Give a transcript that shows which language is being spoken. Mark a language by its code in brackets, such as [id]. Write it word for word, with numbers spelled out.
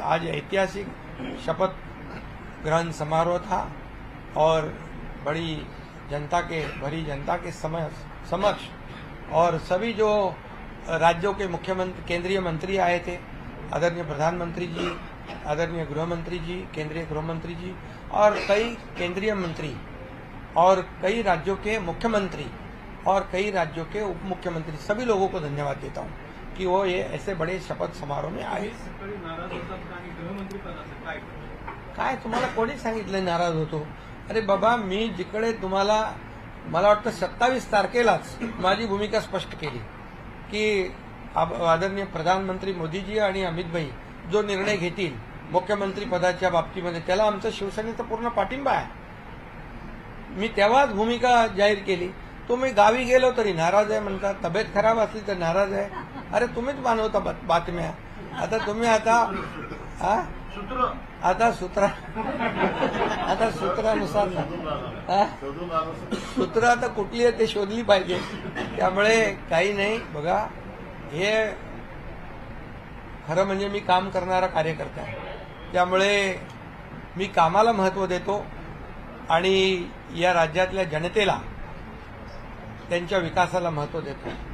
[hi] आज ऐतिहासिक शपथ ग्रहण समारोह था, और बड़ी जनता के भरी जनता के समक्ष समक्ष और सभी जो राज्यों के मुख्यमंत्री, केंद्रीय मंत्री आए थे, आदरणीय प्रधानमंत्री जी, आदरणीय गृहमंत्री जी, केंद्रीय गृहमंत्री जी, और कई केंद्रीय मंत्री और कई राज्यों के मुख्यमंत्री और कई राज्यों के उप मुख्यमंत्री, सभी लोगों को धन्यवाद देता हूँ कि वो ये ऐसे बड़े शपथ समारोह में आए। [mr] सकाळी नाराज होतात का आणि गृहमंत्री पदाचं काय काय तुम्हाला कोणी सांगितलं नाराज होतो? अरे बाबा, मी जिकडे तुम्हाला, मला वाटतं सत्तावीस तारखेलाच माझी भूमिका स्पष्ट केली की आप- आदरणीय प्रधानमंत्री मोदीजी आणि अमित भाई जो निर्णय घेतील मुख्यमंत्री पदाच्या बाबतीमध्ये, त्याला आमचा शिवसेनेचा पूर्ण पाठिंबा आहे. मी तेव्हाच भूमिका जाहीर केली. तुम्ही गावी गेलो तरी नाराज आहे म्हणता, तब्येत खराब असली तर नाराज आहे. अरे तुम्हीच मानवता बात- बातम्या. आता तुम्ही आता हा? सूत्र आता सूत्रा आता सूत्रानुसार ना. हा? सूत्र आता कुठली आहे ते शोधली पाहिजे. त्यामुळे काही नाही बघा, हे खरं म्हणजे मी काम करणारा कार्यकर्ता आहे, त्यामुळे मी कामाला महत्त्व देतो आणि या राज्यातल्या जनतेला त्यांच्या विकासाला महत्त्व देतो.